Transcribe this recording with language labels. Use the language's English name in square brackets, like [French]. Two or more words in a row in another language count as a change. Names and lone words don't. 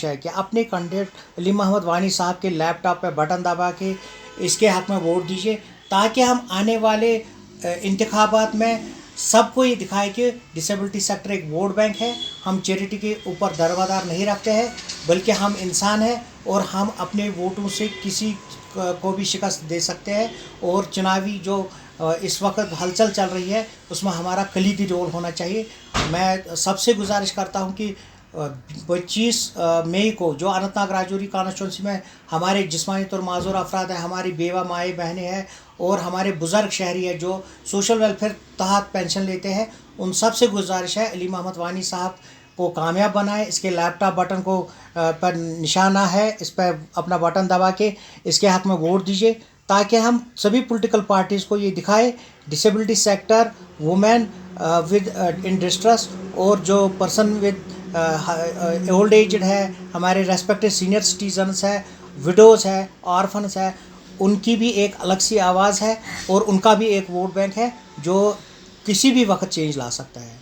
[Urdu] ہے کہ اپنے کینڈیڈیٹ علی محمد وانی صاحب کے لیپ ٹاپ پہ بٹن دبا کے اس کے حق میں ووٹ دیجیے تاکہ ہم آنے والے انتخابات میں سب کو یہ دکھائے کہ [English] disability sector [Urdu] ایک [English] vote bank [Urdu] ہے ہم چیریٹی کے اوپر دروادار نہیں رکھتے ہیں بلکہ ہم انسان ہیں اور ہم اپنے ووٹوں سے کسی کو بھی شکست دے سکتے ہیں اور چناوی جو اس وقت ہلچل چل رہی ہے اس میں ہمارا کلیدی رول ہونا چاہیے میں سب سے گزارش کرتا ہوں کہ 25 مئی کو جو اننت ناگ راجوری کانسچوینسی میں ہمارے جسمانی طور معذور افراد ہیں ہماری بیوہ مائیں بہنیں ہیں اور ہمارے بزرگ شہری ہیں جو [English] social welfare [Urdu] تحت پینشن لیتے ہیں ان سب سے گزارش ہے علی محمد وانی صاحب کو کامیاب بنائے اس کے لیپ ٹاپ بٹن کو پر نشانہ ہے اس پہ اپنا بٹن دبا کے اس کے حق میں ووٹ دیجیے تاکہ ہم سبھی [English] political parties [Urdu] کو یہ دکھائے [English] disability sector women with in distress [Urdu] اور جو [English] person with old aged [Urdu] ہے ہمارے [English] respected senior citizens [Urdu] ہے وڈوز ہے آرفنس ہے ان کی بھی ایک الگ سی آواز ہے اور ان کا بھی ایک [English] vote bank [Urdu] ہے جو کسی بھی وقت چینج لا سکتا ہے